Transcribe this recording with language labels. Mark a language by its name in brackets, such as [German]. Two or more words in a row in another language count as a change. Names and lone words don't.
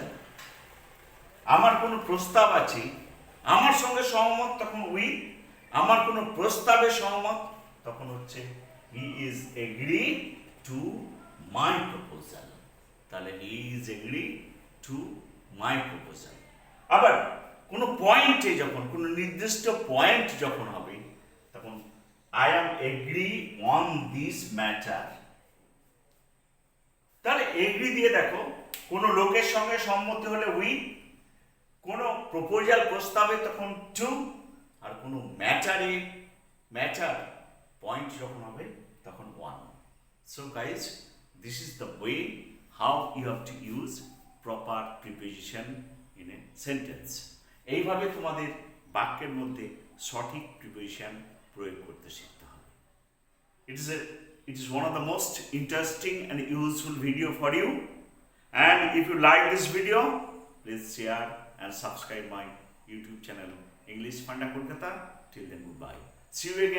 [Bangla] আমার কোনো প্রস্তাব আছে, আমার সঙ্গে সহমত তখন with, আমার কোনো প্রস্তাবে সহমত তখন হচ্ছে [English] he is agree to my proposal. [Bangla] তাহলে [English] he is agree to my proposal. [Bangla] আবার কোনো পয়েন্টে যখন কোনো নির্দিষ্ট পয়েন্ট যখন হবে তখন [English] I am agree on this matter. [Bangla] তাহলে এগ্রি দিয়ে দেখো, কোনো লোকের সঙ্গে সম্মতি হলে উইথ, কোনো প্রপোজাল প্রস্তাবে তখন টু, আর কোনো [English] matter point [Bangla] যখন হবে তখন ওয়ান। [English] So guys, This is the way how you have to use proper preposition in a sentence. [Bangla] এইভাবে তোমাদের বাক্যের মধ্যে সঠিক প্রিপোজিশন প্রয়োগ করতে শিখতে হবে। [English] It is one of the most interesting and useful video for you. And if you like this video, please share and subscribe my YouTube channel English Funda Kolkata. Till then, goodbye. See you again.